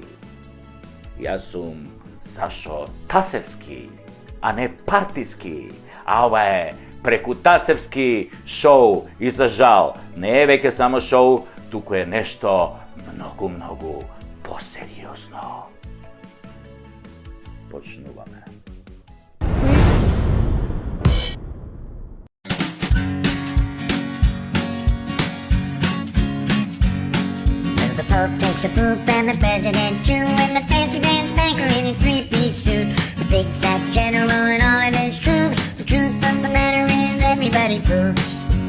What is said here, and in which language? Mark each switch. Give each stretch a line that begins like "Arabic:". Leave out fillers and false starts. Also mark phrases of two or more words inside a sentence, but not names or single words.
Macedonian: Јас сум Сашо Тасевски, а не партиски. А ова е Прекутасевски шоу и за жал не е веќе само шоу, туку е нешто многу посериозно. Почнуваме.
English: The Pope takes a poop and the President too, and the fancy pants banker in his three-piece suit. The big fat general and all of his troops. The truth of the matter is everybody poops.